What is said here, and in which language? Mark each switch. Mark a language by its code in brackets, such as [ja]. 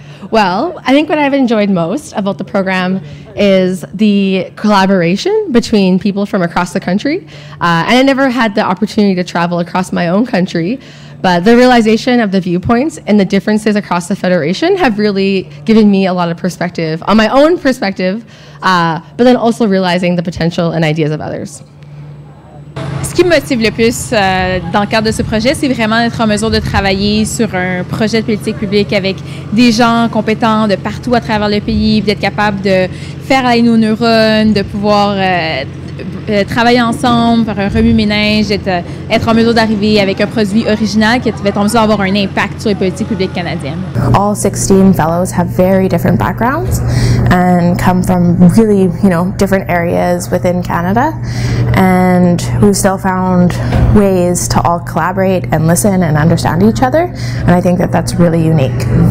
[en] Well, I think what I've enjoyed most about the program is the collaboration between people from across the country. And I never had the opportunity to travel across my own country, but the realization of the viewpoints and the differences across the Federation have really given me a lot of perspective on my own perspective, but then also realizing the potential and ideas of others. [fr] Ce qui me motive le plus dans le cadre de ce projet, c'est vraiment d'être en mesure de travailler sur un projet de politique publique avec des gens compétents de partout à travers le pays, d'être capable de faire aller nos neurones, de pouvoir travailler ensemble, faire un remue-ménage, être en mesure d'arriver avec un produit original qui va être en mesure d'avoir un impact sur les politiques publiques canadiennes. [en] All 16 fellows have very different backgrounds and come from really, different areas within Canada, and we've still found ways to all collaborate and listen and understand each other, and I think that that's really unique.